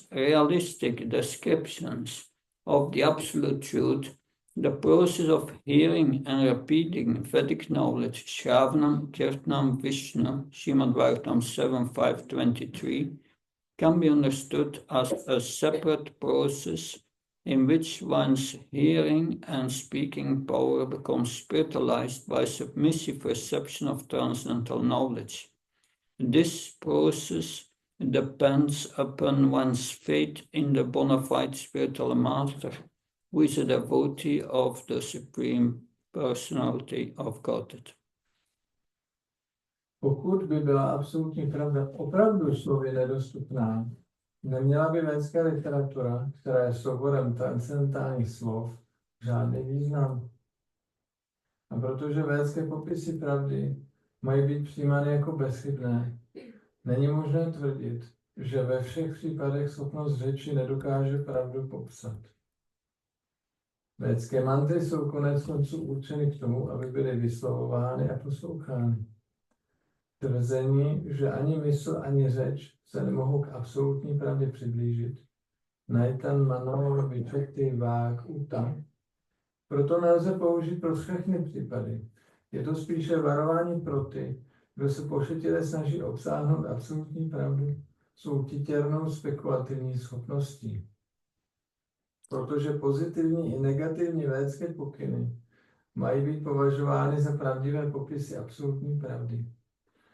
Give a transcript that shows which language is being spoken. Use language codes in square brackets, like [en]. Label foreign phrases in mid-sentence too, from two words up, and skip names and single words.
[en] realistic descriptions of the Absolute Truth, the process of hearing and repeating Vedic knowledge, [sa] श्रवणं, कीर्तनं, Vishnu, Srimad Bhagavatam 7.5.23, [en] can be understood as a separate process in which one's hearing and speaking power becomes spiritualized by submissive reception of transcendental knowledge. This process depends upon one's faith in the bona fide spiritual master, who is a devotee of the Supreme Personality of Godhead. [cs] Pokud by byla absolutní pravda opravdu slovy nedostupná, neměla by védská literatura, která je souborem transcendentálních slov, žádný význam. A protože védské popisy pravdy mají být přijímány jako bezchybné, není možné tvrdit, že ve všech případech schopnost řeči nedokáže pravdu popsat. Védské mantry jsou konec konců určeny k tomu, aby byly vyslovovány a poslouchány. Tvrzení, že ani mysl, ani řeč se nemohou k absolutní pravdě přiblížit, [sa] नैतन् मनो विचक्ति वाक् उत, [cs] proto nelze použít pro všechny případy. Je to spíše varování pro ty, kdo se pošetilé snaží obsáhnout absolutní pravdu svou titěrnou spekulativní schopností. Protože pozitivní i negativní védské pokyny mají být považovány za pravdivé popisy absolutní pravdy.